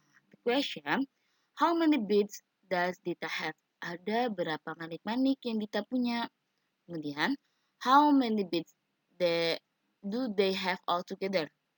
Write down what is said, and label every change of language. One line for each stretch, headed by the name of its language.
English: The question, how many beads does Dita have?
Indonesian: Ada berapa manik-manik yang Dita punya? Kemudian,
English: how many beads do they have all together?